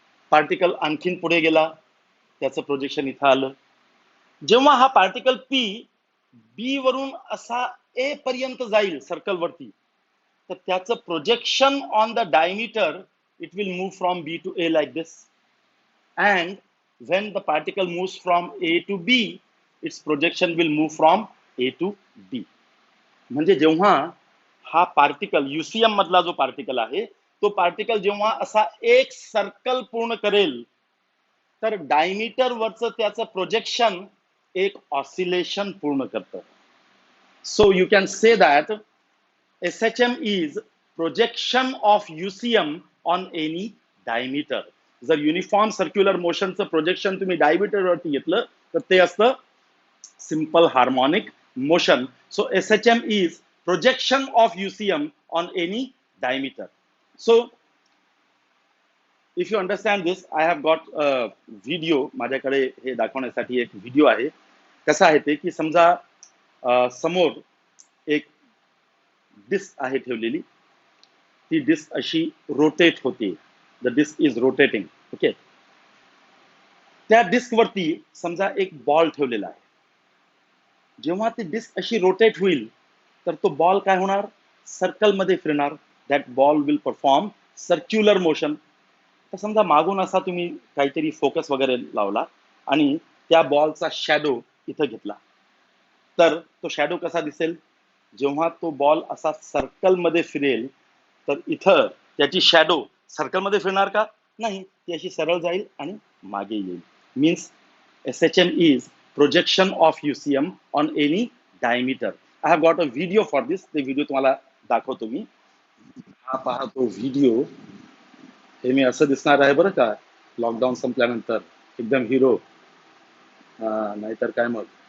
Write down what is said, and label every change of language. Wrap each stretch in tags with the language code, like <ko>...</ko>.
<mr>Particle आणखीन पुढे गेला, त्याचं प्रोजेक्शन इथं आलं. जेव्हा हा पार्टिकल पी बी वरून असा ए पर्यंत जाईल सर्कल वरती, तर त्याचं projection</mr> <en>On the diameter it will move from B to A like this. And when the particle moves from A to B, its projection will move from A to B.</en> <mr>म्हणजे जेव्हा हा particle युसीएम मधला जो particle आहे, तो particle जेव्हा असा एक सर्कल पूर्ण करेल, तर डायमीटर वरचं त्याचं प्रोजेक्शन एक ऑसिलेशन पूर्ण करतं.</mr> <en>So you can say that SHM is projection of UCM on any diameter.</en> <mr>जर युनिफॉर्म सर्क्युलर मोशनचं प्रोजेक्शन तुम्ही डायमीटर वरती घेतलं तर ते असतं simple harmonic motion.</mr> <en>So SHM is projection of UCM on any diameter. So if you understand this, I have got a video.</en> <mr>माझ्याकडे हे दाखवण्यासाठी एक व्हिडिओ आहे. कसं आहे ते की समजा समोर एक डिस्क आहे ठेवलेली. ती डिस्क अशी रोटेट होते.</mr> <en>The disc is rotating.</en> <mr>Okay. त्या डिस्क वरती समजा एक बॉल ठेवलेला आहे. जेव्हा ती डिस्क अशी रोटेट होईल, तर तो बॉल काय होणार? सर्कल मध्ये फिरणार.</mr> <en>That ball will perform circular motion.</en> <mr>तर समजा मागून असा तुम्ही काहीतरी फोकस वगैरे लावला आणि त्या बॉलचा शॅडो इथं घेतला, तर तो शॅडो कसा दिसेल? जेव्हा तो बॉल असा सर्कल मध्ये फिरेल, तर इथं त्याची शॅडो सर्कल मध्ये फिरणार का? नाही. ती अशी सरळ जाईल आणि मागे येईल.</mr> <en>means SHM is projection of UCM on any diameter. I have got a video for this.</en> <mr>ते व्हिडिओ तुम्हाला दाखवतो मी. हा पहा तो व्हिडिओ. हे मी असं दिसणार आहे बरं का, लॉकडाऊन संपल्यानंतर एकदम हिरो. नाहीतर काय मग.</mr>